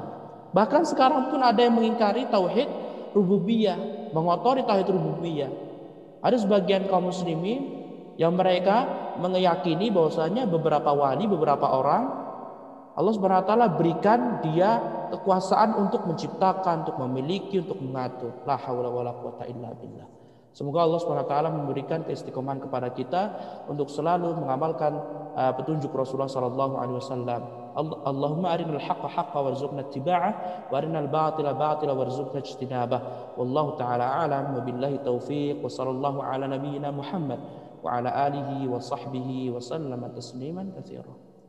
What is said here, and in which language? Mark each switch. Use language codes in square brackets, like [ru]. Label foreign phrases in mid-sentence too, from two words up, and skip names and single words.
[id] Bahkan sekarang pun ada yang mengingkari tauhid rububiyah, mengotori tauhid rububiyah. Ada sebagian kaum muslimin yang mereka meyakini bahwasanya beberapa wali, beberapa orang Allah [ar] سبحانه وتعالى [id] berikan dia kekuasaan untuk menciptakan, untuk memiliki, untuk mengatur. [ar] لا حول ولا قوة إلا بالله. [id] Semoga Allah [ar] سبحانه وتعالى [id] memberikan keistiqomahan kepada kita untuk selalu mengamalkan petunjuk Rasulullah [ar] صلى الله عليه وسلم. اللهم أرنا الحق حقا وارزقنا اتباعه وأرنا الباطل باطلا وارزقنا اجتنابه. والله تعالى أعلم وبالله التوفيق وصلى الله على نبينا محمد وعلى آله وصحبه وسلم تسليما كثيرا.